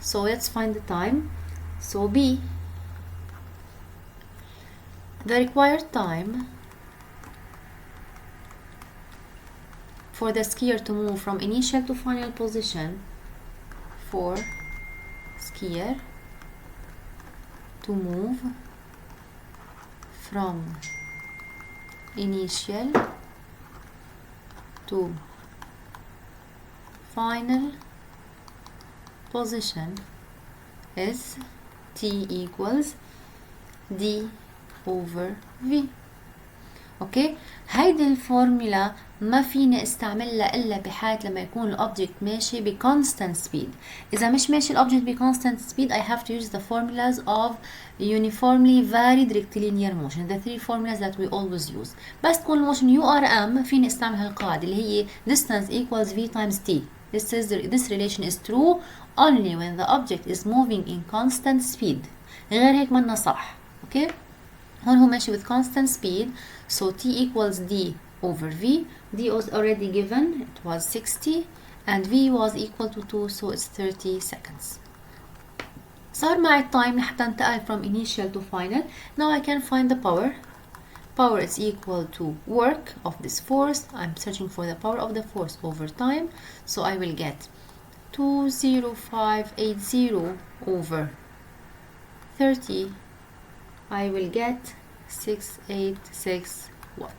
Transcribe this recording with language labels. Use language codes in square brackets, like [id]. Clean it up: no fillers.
[en] So let's find the time. So B, the required time for the skier to move from initial to final position, for skier to move from initial to final position is T equals D over V. [ar] اوكي هيدي الفورمولا ما فيني استعملها الا بحالة لما يكون الاوبجكت ماشي ب constant speed. اذا مش ماشي الاوبجكت ب [en] constant speed I have to use the formulas of uniformly varied rectilinear motion, the three formulas that we always use. [ar] بس تكون الموشن URM فيني استعمل هالقاعدة اللي هي [en] distance equals V times T. This relation is true only when the object is moving in constant speed. [ar] غير هيك منا صح. اوكي هون هو ماشي [en] with constant speed, so T equals D over V. D was already given, it was 60, and V was equal to 2, so it's 30 seconds. [ar] صار معي التايم لحتى انتقل [en] from initial to final. Now I can find the power. Power is equal to work of this force. I'm searching for the power of the force over time, so I will get 20580 over 30. I will get 686 watt.